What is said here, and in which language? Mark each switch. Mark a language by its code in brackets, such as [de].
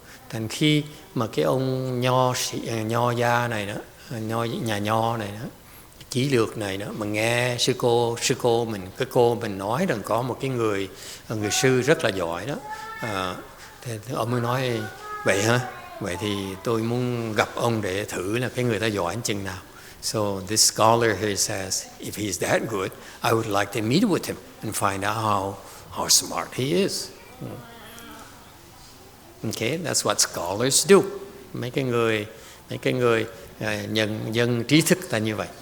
[vi] Thành khi mà cái ông nho gia này đó, nhà nho này đó, chí lược này đó, mà nghe sư cô mình nói rằng có một cái người sư rất là giỏi đó, thì ông mới nói vậy hả? Vậy thì tôi muốn gặp ông để thử là cái người ta giỏi chừng nào. [en] So this scholar here says, if he's that good, I would like to meet with him and find out how smart he is. Okay, that's what scholars do. [vi] Mấy cái người nhân trí thức là như vậy.